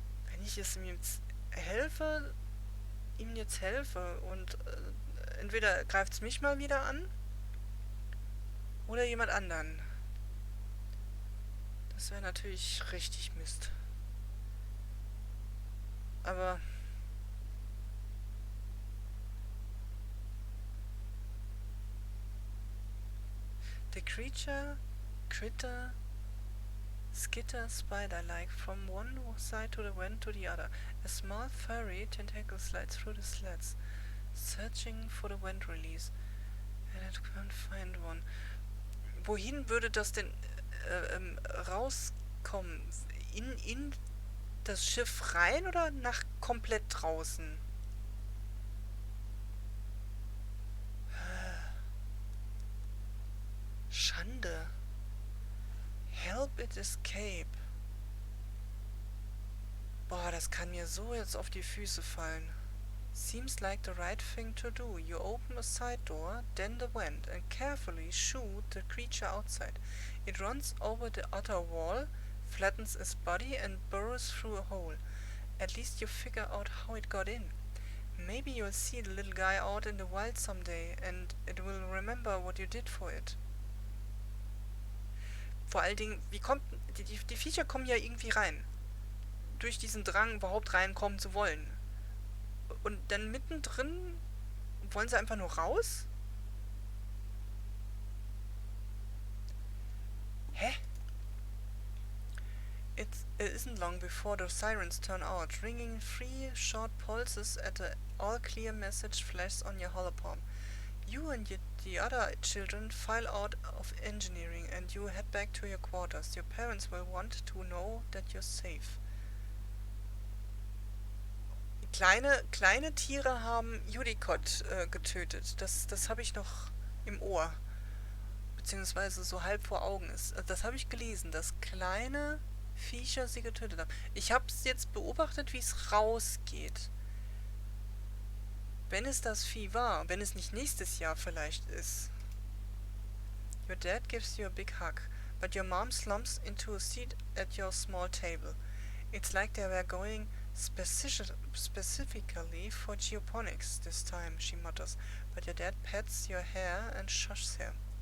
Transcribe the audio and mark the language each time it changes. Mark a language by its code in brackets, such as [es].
[de] Wenn ich ihm jetzt helfe und entweder greift es mich mal wieder an oder jemand anderen. Das wäre natürlich richtig Mist. [en] Aber the critter skitter spider-like from one side to the vent to the other. A small furry tentacle slides through the slats, searching for the vent release. And it can't find one. [de] Wohin würde das denn rauskommen? In das Schiff rein oder nach komplett draußen? Schande. [en] Help it escape. [de] Boah, das kann mir so jetzt auf die Füße fallen. [en] Seems like the right thing to do. You open a side door, then the vent, and carefully shoot the creature outside. It runs over the outer wall, flattens its body, and burrows through a hole. At least you figure out how it got in. Maybe you'll see the little guy out in the wild someday, and it will remember what you did for it. [de] Vor allen Dingen, wie kommt... Die Viecher kommen ja irgendwie rein. Durch diesen Drang, überhaupt reinkommen zu wollen. Und dann mittendrin wollen sie einfach nur raus? Hä? [en] It isn't long before the sirens turn out, ringing 3 short pulses at the all-clear message flashes on your holopalm. You and the other children file out of engineering and you head back to your quarters. Your parents will want to know that you're safe. [de] Kleine Tiere haben Judicot getötet. Das habe ich noch im Ohr. Beziehungsweise so halb vor Augen ist. Das habe ich gelesen, dass kleine Viecher sie getötet haben. Ich habe es jetzt beobachtet, wie es rausgeht. Wenn es das Vieh war, wenn es nicht nächstes Jahr vielleicht ist. [en] Your dad gives you a big hug, but your mom slumps into a seat at your small table. It's like they were going specifically for geoponics this time, she mutters, but your dad pats your hair and shushes her.